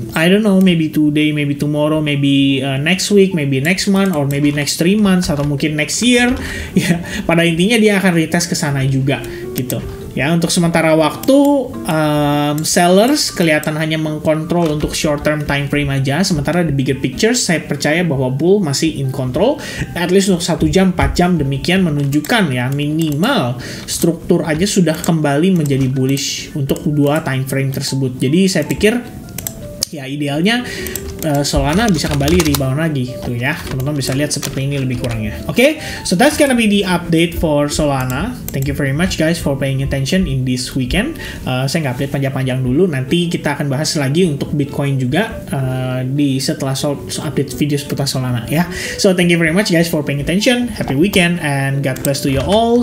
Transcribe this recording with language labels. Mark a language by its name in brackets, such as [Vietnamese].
[English] I don't know, maybe today, maybe tomorrow, maybe next week, maybe next month, or maybe next 3 months, [Indonesian] atau mungkin [English] next year ya. [Indonesian] Pada intinya dia akan retest ke sana juga gitu. Ya, untuk sementara waktu, sellers kelihatan hanya mengkontrol untuk short term time frame aja, sementara di bigger picture saya percaya bahwa bull masih in control, [English] at least [Indonesian] untuk 1 jam, 4 jam, demikian menunjukkan ya minimal struktur aja sudah kembali menjadi bullish untuk 2 time frame tersebut. Jadi saya pikir ya idealnya Solana bisa kembali rebound lagi tuh ya, teman-teman bisa lihat seperti ini lebih kurangnya. [English] Oke, so that's gonna be the update for Solana. Thank you very much guys for paying attention in this weekend. [Indonesian] Saya nggak update panjang-panjang dulu, nanti kita akan bahas lagi untuk Bitcoin juga di setelah update video seputar Solana ya. [English] So thank you very much guys for paying attention. Happy weekend and God bless to you all.